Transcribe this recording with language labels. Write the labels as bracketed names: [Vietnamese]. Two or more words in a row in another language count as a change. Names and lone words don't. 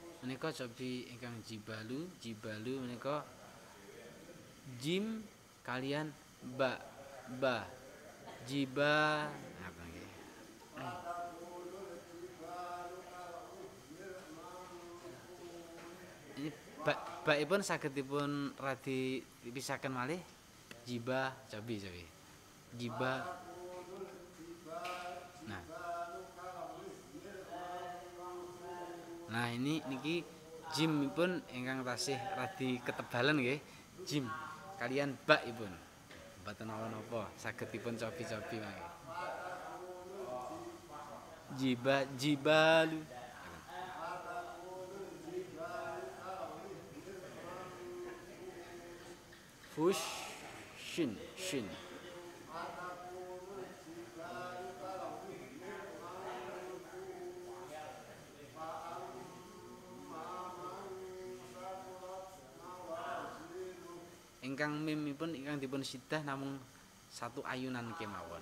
[Javanese] menika cobi ingkang jibalu, jibalu menika jim kalian ba, ba, jiba apa nggih. Ini baipun saged dipun radi dipisahaken malih jiba cobi. Jiba. Nah ini niki jimipun ingkang tasih radi ketebalan nggih. Jim kalian bakipun. Mboten napa-napa, saged dipun cobi-cobi mangke. Jiba jibalu. Fush shin shin. Ingkang mimipun ingkang dipun sidah namung [Indonesian] satu ayunan [Javanese] kemawon.